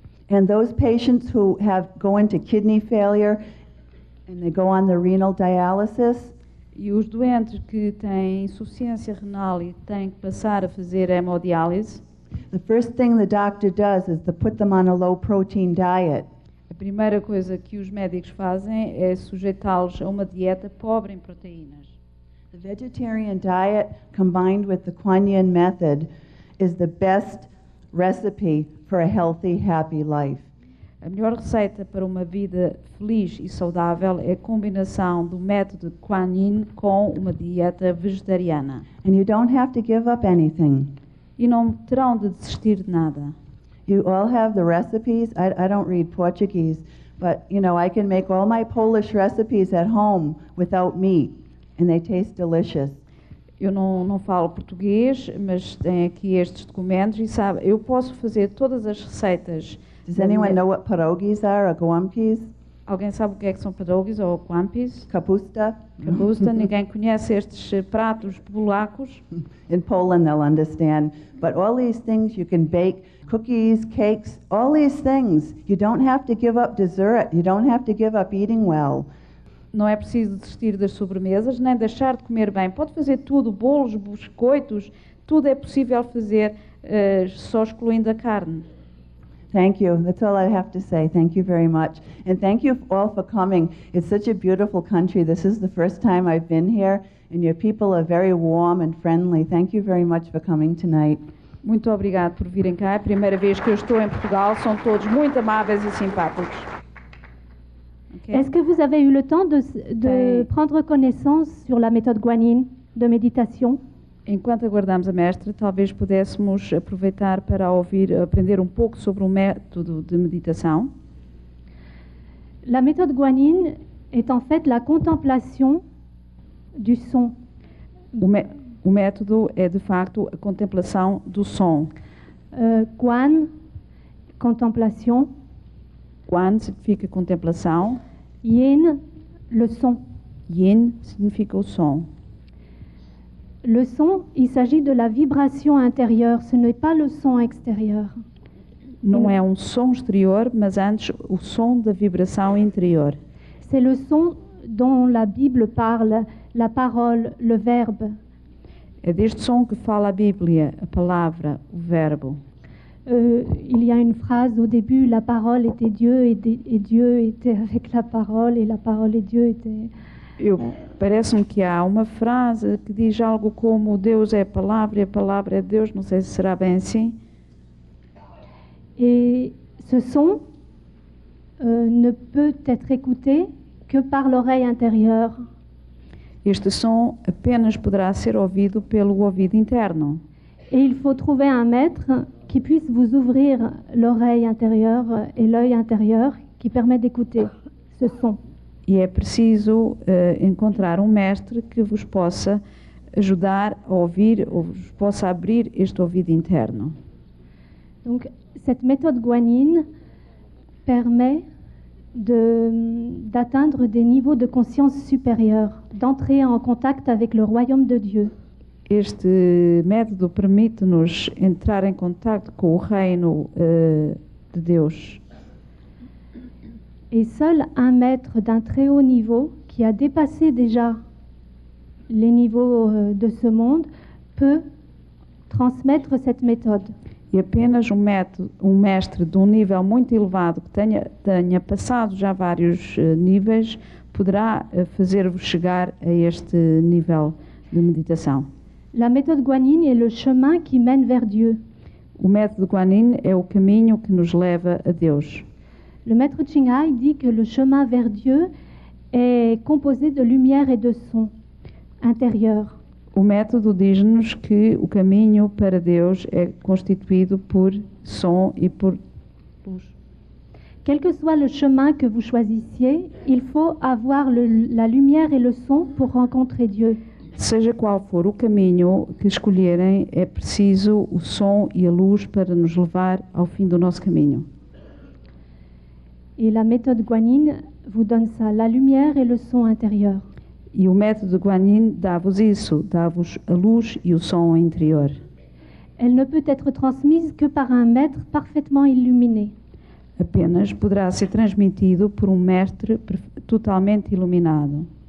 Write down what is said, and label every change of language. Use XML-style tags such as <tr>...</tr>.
<en>And those patients who go into kidney failure and they go on the renal dialysis,</en> <pt>e os doentes que têm insuficiência renal e têm que passar a fazer hemodiálise,</pt> <en>the first thing the doctor does is to put them on a low protein diet.</en> <pt>A primeira coisa que os médicos fazem é sujeitá-los a uma dieta pobre em proteínas.</pt> <en>The vegetarian diet combined with the Kuan Yin method is the best recipe for a healthy, happy life.</en> <pt>A melhor receita para uma vida feliz e saudável é a combinação do método Kuan Yin com uma dieta vegetariana.</pt> <en>And you don't have to give up anything.</en> <pt>E não terão de desistir de nada.</pt> <en>You all have the recipes. I don't read Portuguese, but I can make all my Polish recipes at home without meat, and they taste delicious.</en> <pt>Eu não falo português, mas tenho aqui estes documentos e sabe, eu posso fazer todas as receitas.</pt> <en>Does anyone know what pierogies are or gołąbkis?</en> <pt>Alguém sabe o que são pierogies ou gołąbkis?</pt> <pl>Kapusta. Kapusta.</pl> <pt>Ninguém conhece estes pratos polacos.</pt> <en>In Poland they'll understand. But all these things you can bake, cookies, cakes, all these things. You don't have to give up dessert. You don't have to give up eating well.</en> <pt>Não é preciso desistir das sobremesas, nem deixar de comer bem. Pode fazer tudo, bolos, biscoitos, tudo é possível fazer, só excluindo a carne.</pt> <en>Thank you. That's all I have to say. Thank you very much. And thank you all for coming. It's such a beautiful country. This is the first time I've been here, and your people are very warm and friendly. Thank you very much for coming tonight.</en> <pt>Muito obrigado por virem cá. É a primeira vez que eu estou em Portugal. São todos muito amáveis e simpáticos.</pt> <en>Okay.</en> <fr>Est-ce que vous avez eu le temps de prendre connaissance sur la méthode guanine de méditation?</fr> <pt>Enquanto aguardamos a mestre, talvez pudéssemos aproveitar para aprender um pouco sobre o método de meditação.</pt> <fr>La méthode guanine est en fait la contemplation du son.</fr> <pt>O método é, de facto, a contemplação do som.</pt> <fr>Guan, contemplation.</fr> <pt>Guan significa contemplação.</pt> <fr>Yin, le son.</fr> <pt>Yin significa o som.</pt> <fr>Le son, il s'agit de la vibration intérieure, ce n'est pas le son extérieur.</fr> <pt>Não é um som exterior, mas antes o som da vibração interior.</pt> <fr>C'est le son dont la Bible parle, la parole, le verbe.</fr> <pt>É deste som que fala a Bíblia, a palavra, o verbo.</pt> <fr>Il y a une phrase au début, la parole était Dieu et Dieu était avec la parole et la parole et Dieu étaient...</fr> <pt>Parece-me que há uma frase que diz algo como Deus é a palavra e a palavra é Deus, não sei se será bem assim.</pt> <fr>Et ce son ne peut être écouté que par l'oreille intérieure.</fr> <pt>Este som apenas poderá ser ouvido pelo ouvido interno.</pt> <fr>Et il faut trouver un maître qui puisse vous ouvrir l'oreille intérieure et l'œil intérieur qui permet d'écouter ce son.</fr> <pt>E é preciso encontrar um mestre que vos possa ajudar a ouvir, ou vos possa abrir este ouvido interno.</pt> <fr>Donc, cette méthode guanine permet d'atteindre des niveaux de conscience supérieurs, d'entrer en contact avec le royaume de Dieu.</fr> <pt>Este método permite-nos entrar em contato com o reino de Deus.</pt> <fr>Et seul un maître d'un très haut niveau, qui a dépassé déjà les niveaux de ce monde, peut transmettre cette méthode.</fr> <pt>E apenas um mestre de um nível muito elevado, que tenha passado já vários níveis, poderá fazer-vos chegar a este nível de meditação.</pt> <fr>La méthode guanine est le chemin qui mène vers Dieu.</fr> <pt>O método Guanyin é o caminho que nos leva a Deus.</pt> <fr>Le maître Ching Hai dit que le chemin vers Dieu est composé de lumière et de son intérieur.</fr> <pt>O método diz-nos que o caminho para Deus é constituído por som e por luz.</pt> <fr>Quel que soit le chemin que vous choisissiez, il faut avoir la lumière et le son pour rencontrer Dieu.</fr> <pt>Seja qual for o caminho que escolherem, é preciso o som e a luz para nos levar ao fim do nosso caminho.</pt> <fr>Et la méthode Guanyin vous donne ça, la lumière et le son intérieur.</fr> <pt>E o método Guanyin dá-vos isso, dá-vos a luz e o som interior.</pt> <fr>Elle ne peut être transmise que par un maître parfaitement illuminé.</fr> <pt>Apenas poderá ser transmitido por um mestre totalmente iluminado.</pt>